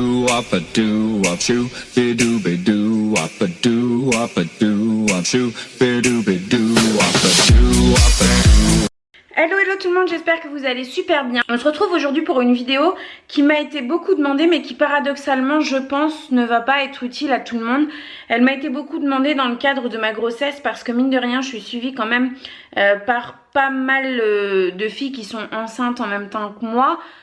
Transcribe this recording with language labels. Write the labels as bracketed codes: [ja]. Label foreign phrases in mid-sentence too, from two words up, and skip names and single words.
[fr] wop a doo wop shoo, be doo wop a doo wop shoo, be doo wop a doo wop a doo. Hello hello tout le monde, j'espère que vous allez super bien. On se retrouve aujourd'hui pour une vidéo qui m'a été beaucoup demandée mais qui paradoxalement je pense ne va pas être utile à tout le monde. Elle m'a été beaucoup demandée dans le cadre de ma grossesse parce que mine de rien je suis suivie quand même par pas mal de filles qui sont enceintes en même temps que moi.